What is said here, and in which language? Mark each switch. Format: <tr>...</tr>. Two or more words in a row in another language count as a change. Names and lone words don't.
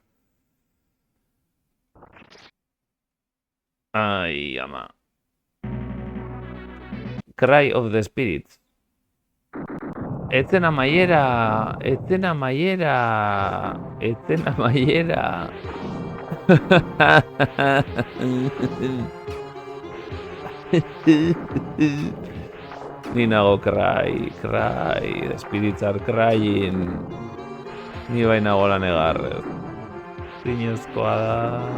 <eu>Ai, ama.</eu> <en>Cry of the Spirits.</en> <eu>Etzen amaiera. Ni nago cry,</eu> <en>the spirits are crying.</en> <eu>Ni bai nago lan egarrez. Zinezkoa da.</eu>